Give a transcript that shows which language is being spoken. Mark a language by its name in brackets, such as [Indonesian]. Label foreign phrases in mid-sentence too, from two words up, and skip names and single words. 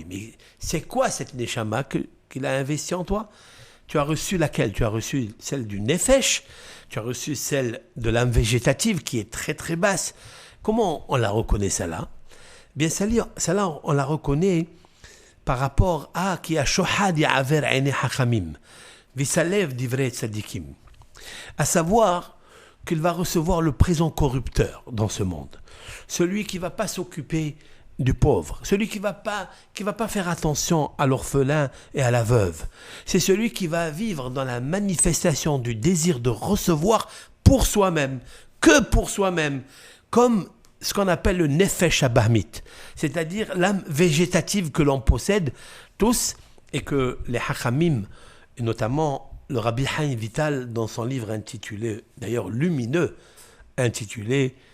[French] Mais c'est quoi cette neshama qu'il a investi en toi? Tu as reçu laquelle? Tu as reçu celle du nefesh, tu as reçu celle de l'âme végétative qui est très très basse. Comment on la reconnaît celle-là? Bien celle-là on la reconnaît par rapport à qui a [Hebrew] שוחד יעור עיני חכמים ויסלף דברי צדיקים, [French] à savoir qu'il va recevoir le présent corrupteur dans ce monde, celui qui ne va pas s'occuper du pauvre, celui qui va pas faire attention à l'orphelin et à la veuve. C'est celui qui va vivre dans la manifestation du désir de recevoir pour soi-même, que pour soi-même, comme ce qu'on appelle le [Hebrew] נפש הבהמית, [French] c'est-à-dire l'âme végétative que l'on possède tous et que les hachamim, et notamment le Rabbi Haim Vital, dans son livre intitulé, d'ailleurs lumineux, intitulé